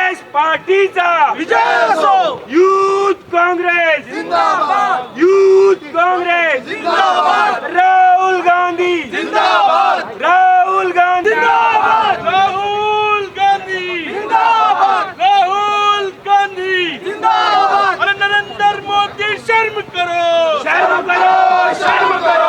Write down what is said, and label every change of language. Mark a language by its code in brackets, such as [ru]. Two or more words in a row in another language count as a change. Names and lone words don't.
[kok] पार्टीचा विजय असो. [hi] यूथ काँग्रेस जिंदाबाद. यूथ काँग्रेस जिंदाबाद. राहुल गांधी जिंदाबाद. राहुल गांधी जिंदाबाद. राहुल गांधी जिंदाबाद. राहुल गांधी जिंदाबाद. अरे नरेंद्र मोदी शर्म करो शर्म करो, शर्म करो.